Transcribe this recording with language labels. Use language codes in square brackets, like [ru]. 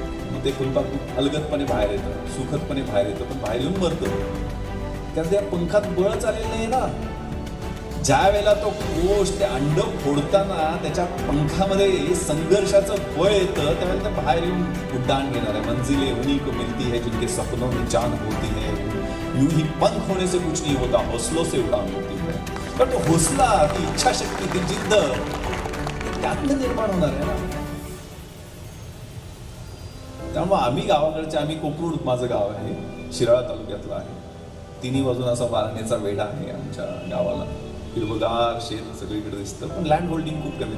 [mr] मग ते फुलपाखरू अलगदपणे बाहेर येतं, सुखदपणे बाहेर येतं, पण बाहेर येऊन मरतं. कारण त्या पंखात बळच आलेलं नाही ना. ज्या वेळेला तो कोश ते अंड फोडताना त्याच्या पंखामध्ये संघर्षाचं बळ येतं त्यावेळेला ते बाहेर येऊन उड्डाण घेणार आहे. [hi] मंजिले उन्हीं को मिलती है जिनके सपनों में जान होती है, यूं ही पंख होने से कुछ नहीं होता, हौसलों से उड़ान होती है. [mr] पण तो हौसला, ती इच्छाशक्ती, ती जिद्द त्यातनं निर्माण होणार आहे ना. त्यामुळे आम्ही गावाकडचे, आम्ही कोकरूड माझं गाव आहे, शिराळा तालुक्यातलं आहे. तिन्ही बाजून असा वारणेचा वेढा आहे आमच्या गावाला. हिरवगार शेत सगळीकडे दिसतं, पण लँड होल्डिंग खूप कमी.